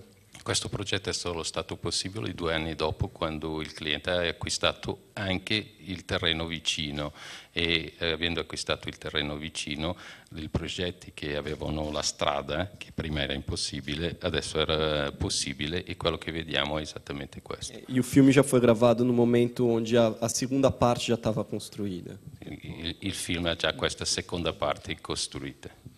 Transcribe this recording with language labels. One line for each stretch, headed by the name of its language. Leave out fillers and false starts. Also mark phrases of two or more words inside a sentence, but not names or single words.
Italian: Questo progetto è solo stato possibile 2 anni dopo, quando il cliente ha acquistato anche il terreno vicino, e avendo acquistato il terreno vicino, i progetti che avevano la strada, che prima era impossibile, adesso era possibile, e quello che vediamo è esattamente questo.
Portuguese: E o filme já foi gravado no momento onde a segunda parte já estava construída.
Italian: Il film ha già questa seconda parte costruita.